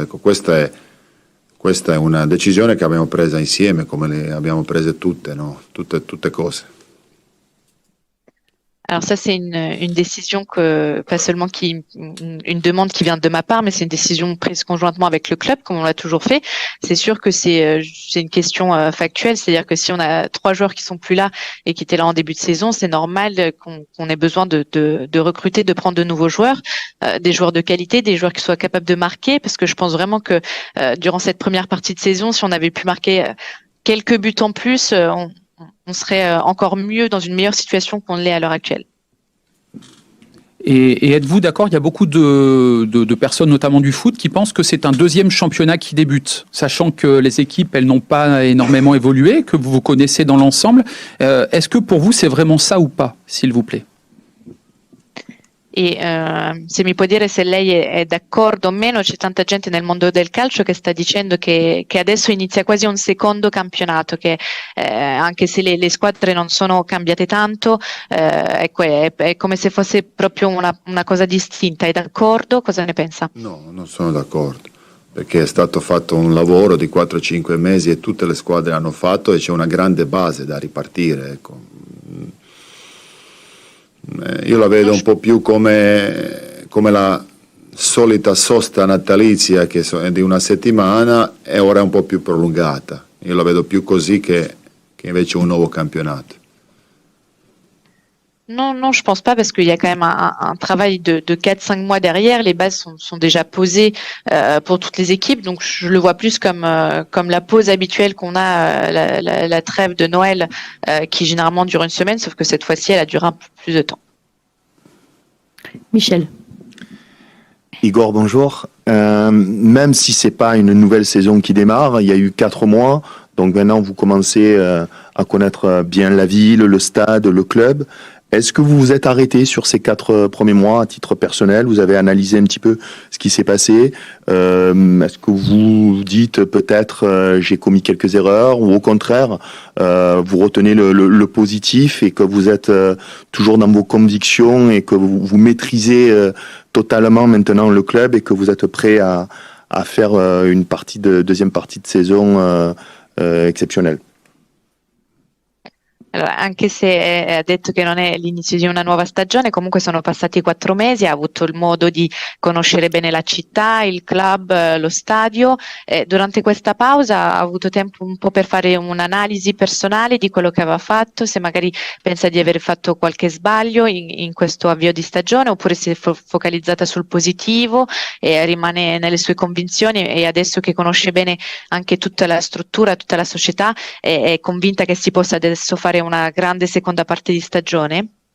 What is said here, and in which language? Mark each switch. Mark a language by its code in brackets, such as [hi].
[it] Ecco, questa è una decisione che abbiamo presa insieme, come le abbiamo prese tutte, no? Tutte cose. [fr] Alors ça c'est une décision pas seulement une demande qui vient de ma part, mais c'est une décision prise conjointement avec le club, comme on l'a toujours fait. C'est sûr que c'est une question factuelle, c'est-à-dire que si on a 3 joueurs qui sont plus là et qui étaient là en début de saison, c'est normal qu'on ait besoin de recruter, de prendre de nouveaux joueurs, des joueurs de qualité, des joueurs qui soient capables de marquer, parce que je pense vraiment que durant cette première partie de saison, si on avait pu marquer quelques buts en plus, on serait encore mieux dans une meilleure situation qu'on l'est à l'heure actuelle. Et êtes-vous d'accord, il y a beaucoup de personnes, notamment du foot, qui pensent que c'est un deuxième championnat qui débute, sachant que les équipes, elles n'ont pas énormément évolué, que vous vous connaissez dans l'ensemble. Est-ce que pour vous, c'est vraiment ça ou pas, s'il vous plaît? [it] E se mi può dire se lei è d'accordo o meno, c'è tanta gente nel mondo del calcio che sta dicendo che adesso inizia quasi un secondo campionato, che anche se le squadre non sono cambiate tanto, ecco, è come se fosse proprio una cosa distinta. È d'accordo? Cosa ne pensa? No, non sono d'accordo, perché è stato fatto un lavoro di 4-5 mesi e tutte le squadre hanno fatto e c'è una grande base da ripartire, ecco. Io la vedo un po' più come la solita sosta natalizia che è di una settimana e ora è un po' più prolungata. Io la vedo più così che invece un nuovo campionato. [fr] Non, je pense pas, parce qu'il y a quand même un travail de 4-5 mois derrière. Les bases sont déjà posées pour toutes les équipes, donc je le vois plus comme la pause habituelle qu'on a, la trêve de Noël, qui généralement dure une semaine, sauf que cette fois-ci, elle a duré un peu plus de temps. Michel. Igor, bonjour. Même si c'est pas une nouvelle saison qui démarre, il y a eu 4 mois, donc maintenant vous commencez à connaître bien la ville, le stade, le club. Est-ce que vous vous êtes arrêté sur ces 4 premiers mois à titre personnel? Vous avez analysé un petit peu ce qui s'est passé? Est-ce que vous dites peut-être j'ai commis quelques erreurs, ou au contraire vous retenez le positif et que vous êtes toujours dans vos convictions et que vous maîtrisez totalement maintenant le club et que vous êtes prêt à faire une deuxième partie de saison exceptionnelle? [it] Allora, anche se ha detto che non è l'inizio di una nuova stagione, comunque sono passati 4 mesi, ha avuto il modo di conoscere bene la città, il club, lo stadio. Durante questa pausa ha avuto tempo un po' per fare un'analisi personale di quello che aveva fatto, se magari pensa di aver fatto qualche sbaglio in questo avvio di stagione, oppure si è focalizzata sul positivo e rimane nelle sue convinzioni, e adesso che conosce bene anche tutta la struttura, tutta la società, è convinta che si possa adesso fare una grande seconda parte di stagione?